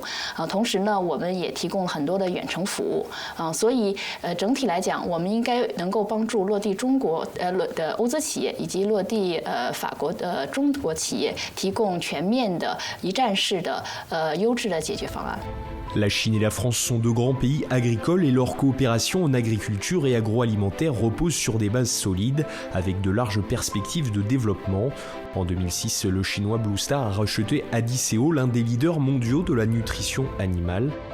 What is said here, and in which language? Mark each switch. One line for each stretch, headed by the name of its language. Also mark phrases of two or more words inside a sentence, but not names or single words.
Chinese: 同时呢，我们也提供了很多的远程服务。所以整体来讲，我们应该能够帮助落地中国的欧资企业以及落地法国的中国企业提供全面的一站式的优质的解决方案。
French: La Chine et la France sont deux grands pays agricoles et leur coopération en agriculture et agroalimentaire repose sur des bases solides avec de larges perspectives de développement. En 2006, le chinois Blue Star a racheté Adisseo, l'un des leaders mondiaux de la nutrition animale.